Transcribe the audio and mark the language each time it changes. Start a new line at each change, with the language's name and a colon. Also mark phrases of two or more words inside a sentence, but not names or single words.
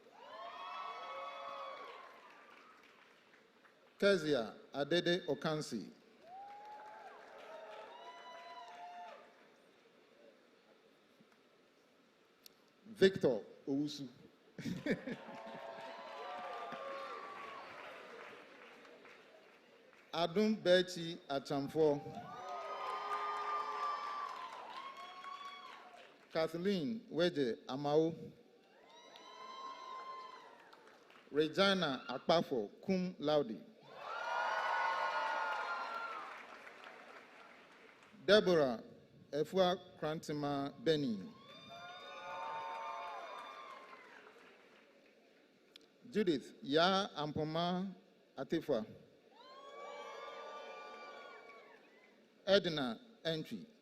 English: Kezia Adede Okansi. Victor Owusu. Adum Bechi Achamfo. Kathleen Weje Amao. Regina Akpafo
Latin: Cum Laude.
English: Deborah Efua Krantima Benin. Judith Ya Ampoma Atifa. Edna Entry.